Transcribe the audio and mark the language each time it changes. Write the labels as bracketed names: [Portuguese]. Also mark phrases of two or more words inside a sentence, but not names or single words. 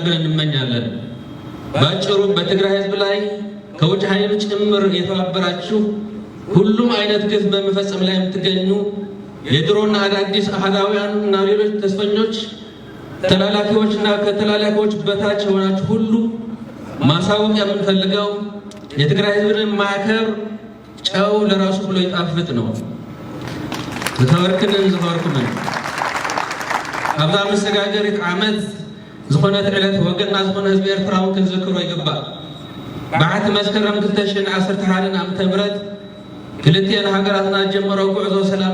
[Amharic] ብለን እንመኛለን። ባጭሩ በትግራይ ህዝብ ላይ ከውጭ ኃይል ጭምር የተባበራችሁ ሁሉም አይነት ግፍ በመፈጸም ላይ የምትገኙ የድሮና አዳዲስ አህዳውያንና ሌሎች ተስፈኞች ተላላኪዎችና ከተላላኪዎች በታች የሆናችሁ ሁሉ ማሳወቅ የምንፈልገው የትግራይ ህዝብን ማከር ጨው ለራሱ ብሎ ይጣፍጥ ነው። [Tigrinya] ዝኸበርክምን ኣብዛ መሰጋገሪት ዓመት ዝኾነት ዕለት ወገንና ዝኾነ ህዝቢ ኤርትራውን ክንዝክሮ ይግባእ። በዓቲ መስከረም 2011 ዓመተ ምህረት ክልቲአን ሃገራትና ጀመረው ጉዕዞ ሰላም